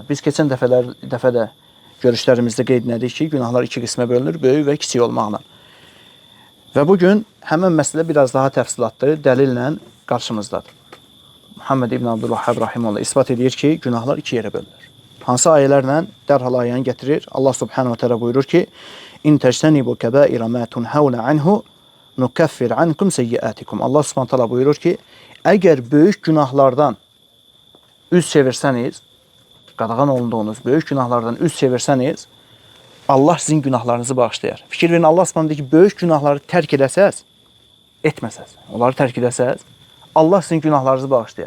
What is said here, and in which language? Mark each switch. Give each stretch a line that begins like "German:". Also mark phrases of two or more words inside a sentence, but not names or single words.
Azerbaijani: Biz keçən dəfədə görüşlərimizdə qeyd etdik ki, günahlar iki qismə bölünür, böyük və kiçik olmaqla. Və bugün həmən məsələ biraz daha təfsilatlı, dəlillə qarşımızdadır. Muhammed ibn Abdülvəhhab rahimehullah isbat edir ki, günahlar iki yerə bölünür. Hansı ayələrlə? Dərhal ayəni gətirir. Allah
Arabic: سبحانه وتعالى
Azerbaijani: buyurur ki,
Arabic: إن تجتنبوا كبائر ما تنهون عنه نكفر عنكم سيئاتكم.
Azerbaijani: Allah
Arabic: سبحانه وتعالى
Azerbaijani: buyurur ki, əgər böyük günahlardan üz çevirsəniz, qadağan olunduğunuz böyük günahlardan üz çevirsəniz, Allah sizin günahlarınızı bağışlayar. Fikir verin, Allah subhanahu ki, böyük günahları tərk edəsəz, etməsəz, onları tərk edəsəz, Allah sizin günahlarınızı bağışlayar.